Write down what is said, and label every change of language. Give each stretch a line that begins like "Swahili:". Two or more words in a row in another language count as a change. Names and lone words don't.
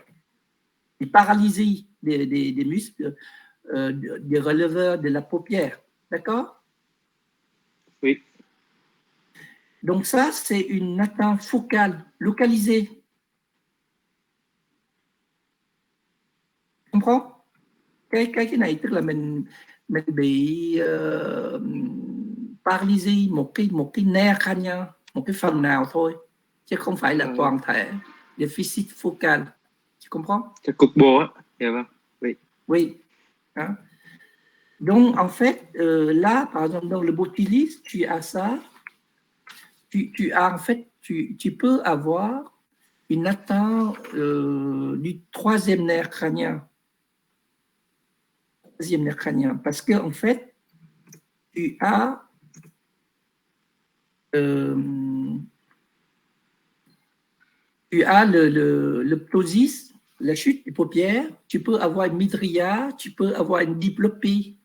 French: Une paralysie des muscles des releveurs de la paupière. D'accord? Oui. Donc ça, c'est une atteinte focale, localisée. Tu comprends?
Vietnamese: Cái này tức là mình bị paralysie một cái
French: nerf crânien,
Vietnamese: một cái phần nào thôi, chứ không phải là toàn thể.
French: Déficit focal. Tu comprends?
Vietnamese: C'est cục bộ á. Dạ vâng.
French: Oui. Oui. Hein? Donc, en fait, là, par exemple, dans le botulisme, tu as ça. Tu as, en fait, tu peux avoir une atteinte du troisième nerf crânien. Troisième nerf crânien. Parce que, en fait, tu as le ptosis, la chute des paupières, tu peux avoir une mydria, tu peux avoir une diplopie.